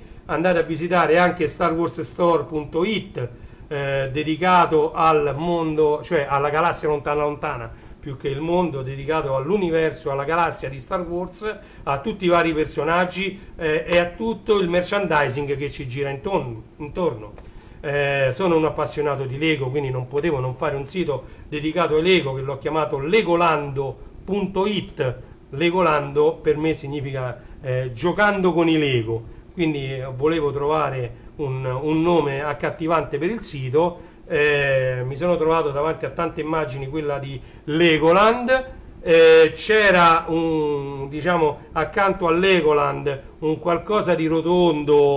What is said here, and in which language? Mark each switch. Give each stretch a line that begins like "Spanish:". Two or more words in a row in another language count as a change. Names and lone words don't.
Italian: Andate a visitare anche starwarsstore.it, dedicato al mondo, cioè alla galassia lontana lontana, più più che il mondo, dedicato all'universo, alla galassia di Star Wars, a tutti i vari personaggi e a tutto il merchandising che ci gira intorno. Sono un appassionato di Lego, quindi non potevo non fare un sito dedicato ai Lego, che l'ho chiamato legolando.it. Legolando per me significa giocando con i Lego, quindi volevo trovare un nome accattivante per il sito. Mi sono trovato davanti a tante immagini quella di Legoland. C'era diciamo, accanto a Legoland un qualcosa di rotondo.